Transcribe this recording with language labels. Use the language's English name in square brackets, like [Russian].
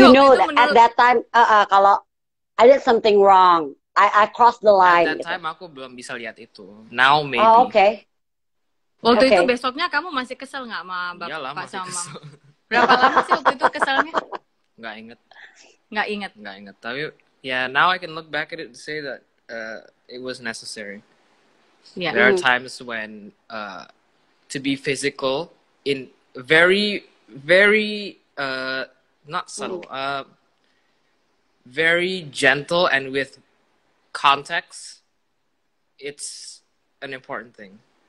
[English] you know that at that time, [Indonesian] kalau [English] I did something wrong, I crossed the line. At that time [Indonesian] aku belum bisa lihat itu. [English] Now maybe. Oh, okay. [Indonesian] Waktu itu besoknya kamu masih kesel nggak sama Bapak? Iyalah, masih sama kesel. Berapa lama sih waktu itu keselnya? Nggak inget. Nggak inget. Tapi [English] now I can look back at it and say that it was necessary. Yeah. There are times when to be physical in very, very not subtle, very gentle and with context, it's an important thing.